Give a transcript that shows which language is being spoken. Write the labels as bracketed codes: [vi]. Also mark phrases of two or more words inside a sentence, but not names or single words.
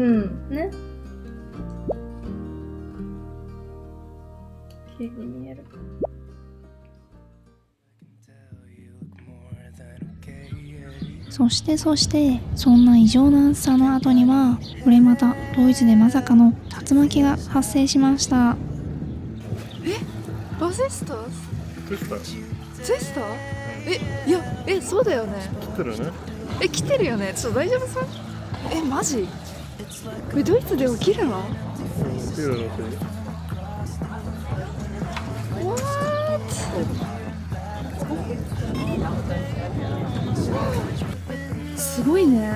[ja] ね。綺麗に見える。そしてそんな異常な暑さの後には、これまたドイツでまさかの竜巻が発生しました。 [de] Was ist das? [ja] ツイスター？そうだよね。来てるね。来てるよね。ちょっと大丈夫そう？マジ？ドイツで起きるの？起きるのって。すごいね。